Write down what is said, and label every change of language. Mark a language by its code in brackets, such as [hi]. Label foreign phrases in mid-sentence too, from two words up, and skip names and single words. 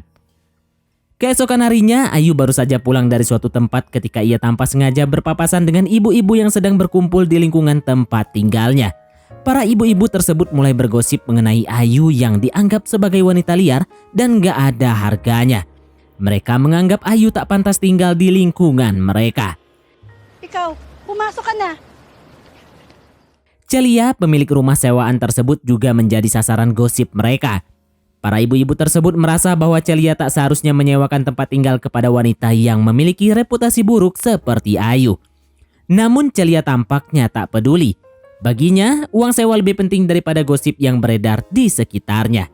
[id] Keesokan harinya, Ayu baru saja pulang dari suatu tempat ketika ia tanpa sengaja berpapasan dengan ibu-ibu yang sedang berkumpul di lingkungan tempat tinggalnya. Para ibu-ibu tersebut mulai bergosip mengenai Ayu yang dianggap sebagai wanita liar dan gak ada harganya. Mereka menganggap Ayu tak pantas tinggal di lingkungan mereka. [tl] Ikaw, pumasok ka na. [id] Celia, pemilik rumah sewaan tersebut juga menjadi sasaran gosip mereka. Para ibu-ibu tersebut merasa bahwa Celia tak seharusnya menyewakan tempat tinggal kepada wanita yang memiliki reputasi buruk seperti Ayu. Namun Celia tampaknya tak peduli. Baginya, uang sewa lebih penting daripada gosip yang beredar di sekitarnya.